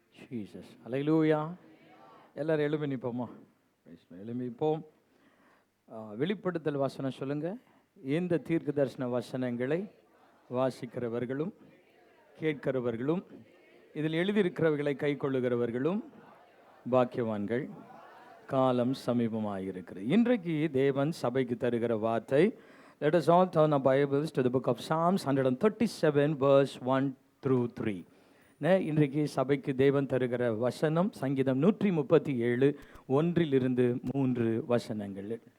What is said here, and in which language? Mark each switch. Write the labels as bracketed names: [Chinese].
[Tamil] Jesus. ஹல்லேலூயா. எல்லாரும் எழுப்பி நிற்போமா? எழுப்பி நிற்போம். வெளிப்படுத்தல் வசனம் சொல்லுங்க. இந்த தீர்க்க தரிசன வசனங்களை வாசிக்கிறவர்களும் கேட்கிறவர்களும் இதில் எழுதியிருக்கிறவர்களை கை கொள்ளுகிறவர்களும் பாக்கியவான்கள். காலம் சமீபமாயிருக்கிறது. இன்றைக்கு தேவன் சபைக்கு தருகிற வார்த்தை, [English] let us all turn our Bibles to the book of Psalms 137 verse 1 through 3. [Tamil] இன்றைக்கு சபைக்கு தேவன் தருகிற வசனம் சங்கீதம் 137 1 3 வசனங்கள்.